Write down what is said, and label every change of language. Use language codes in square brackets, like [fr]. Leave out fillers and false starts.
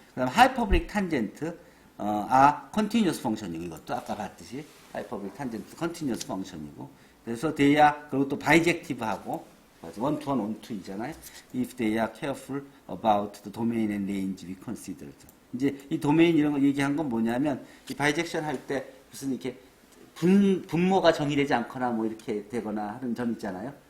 [ko] 그다음 하이퍼브릭 탄젠트 컨티뉴어스 펑션이고 이것도 아까 봤듯이 하이퍼브릭 탄젠트 컨티뉴어스 펑션이고 그래서 대야 그리고 또 바이젝티브하고 one-to-one, one-to-이잖아요. [en] If they are careful about the domain and range we considered. [ko] 이제 이 도메인 이런 거 얘기한 건 뭐냐면 이 바이젝션 할 때 무슨 이렇게 분모가 정의되지 않거나 뭐 이렇게 되거나 하는 점 있잖아요.